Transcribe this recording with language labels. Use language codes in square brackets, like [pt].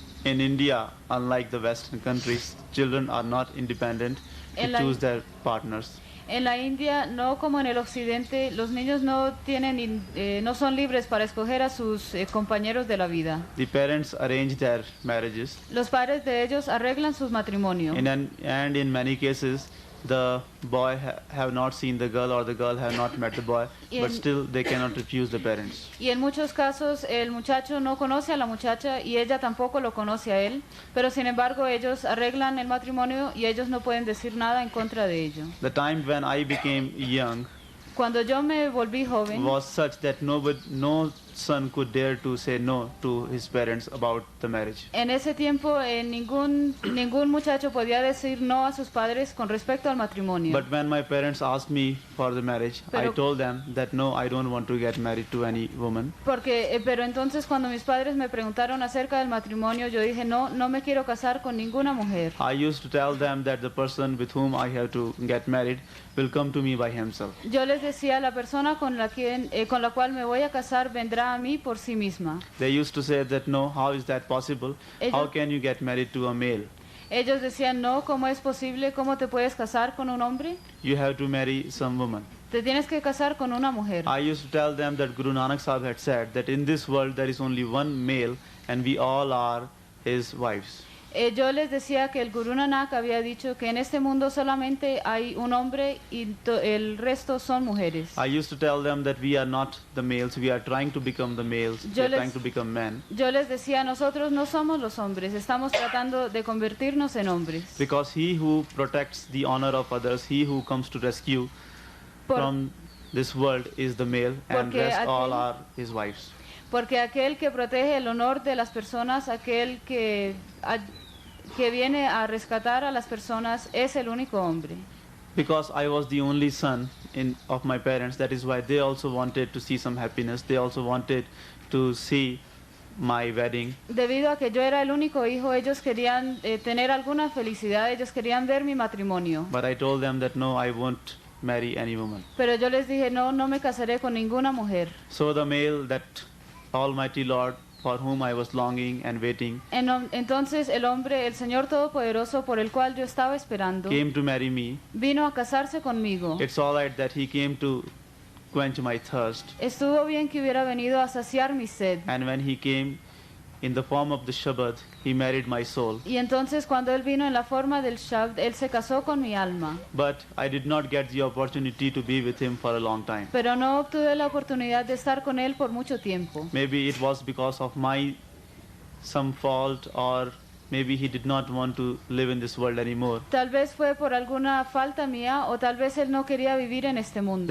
[en] In India, unlike the Western countries, children are not independent to choose their partners. [es] En la India, no como en el occidente, los niños no tienen, no son libres para escoger a sus compañeros de la vida. [en] The parents arrange their marriages, [es] Los padres de ellos arreglan sus matrimonios. [en] and in many cases, the boy have not seen the girl or the girl have not met the boy, but still they cannot refuse the parents. [es] Y en muchos casos el muchacho no conoce a la muchacha y ella tampoco lo conoce a él, pero sin embargo ellos arreglan el matrimonio y ellos no pueden decir nada en contra de ello. [en] The time when I became young [es] Cuando yo me volví joven, [en] was such that no son could dare to say no to his parents about the marriage. [es] en ese tiempo ningún muchacho podía decir no a sus padres con respecto al matrimonio. [en] But when my parents asked me for the marriage, I told them that no, I don't want to get married to any woman. [es] Pero entonces cuando mis padres me preguntaron acerca del matrimonio, yo dije no me quiero casar con ninguna mujer. [en] I used to tell them that the person with whom I have to get married will come to me by himself. [es] Yo les decía, la persona con la cual me voy a casar vendrá a mí por sí misma. [en] They used to say that no, how is that possible? How can you get married to a male? [es] Ellos decían, no, ¿cómo es posible? ¿Cómo te puedes casar con un hombre? [en] You have to marry some woman. [es] Te tienes que casar con una mujer. [en] I used to tell them that Guru Nanak Sahib had said that in this world there is only one male and we all are his wives. [es] Yo les decía que el Guru Nanak había dicho que en este mundo solamente hay un hombre y el resto son mujeres. [en] I used to tell them that we are not the males, we are trying to become the males, we are trying to become men. [es] Yo les decía, nosotros no somos los hombres, estamos tratando de convertirnos en hombres. [en] Because he who protects the honor of others, he who comes to rescue from this world is the male, and rest all are his wives. [es] Porque aquel que protege el honor de las personas, aquel que viene a rescatar a las personas es el único hombre. [en] Because I was the only son of my parents, that is why they also wanted to see some happiness, they also wanted to see my wedding. [es] Debido a que yo era el único hijo, ellos querían tener alguna felicidad, ellos querían ver mi matrimonio. [en] But I told them that no, I won't marry any woman. [es] Pero yo les dije, no me casaré con ninguna mujer. [en] So the male that Almighty Lord for whom I was longing and waiting, [es] Entonces el hombre, el Señor Todopoderoso, por el cual yo estaba esperando, [en] came to marry me. [es] vino a casarse conmigo. [en] It's all right that he came to quench my thirst. [es] Estuvo bien que hubiera venido a saciar mi sed. [en] And when he came in the form of the Shabbat, he married my soul. [es] Y entonces cuando él vino en la forma del Shabd, él se casó con mi alma. [en] But I did not get the opportunity to be with him for a long time. [es] Pero no obtuve la oportunidad de estar con él por mucho tiempo. [en] Maybe it was because of my some fault, or maybe he did not want to live in this world anymore, [es] Tal vez fue por alguna falta mía o tal vez él no quería vivir en este mundo,